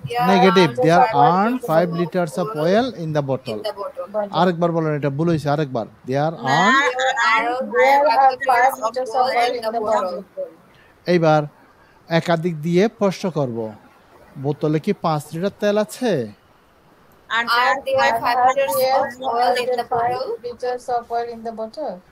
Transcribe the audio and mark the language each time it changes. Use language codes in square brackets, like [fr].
[bn] Negative, [en] There are 5 litres of oil in the বোতল। [bn] আরেকবার বলেন, এটা ভুল হয়েছে, আরেকবার [en] There are. There are 5 liters of oil in the bottle. [bn] এইবার একাধিক দিয়ে প্রশ্ন করব, বোতলে কি 5 লিটার তেল আছে? [en] Are there 5 liters of oil in the bottle? Liters of oil in the bottle.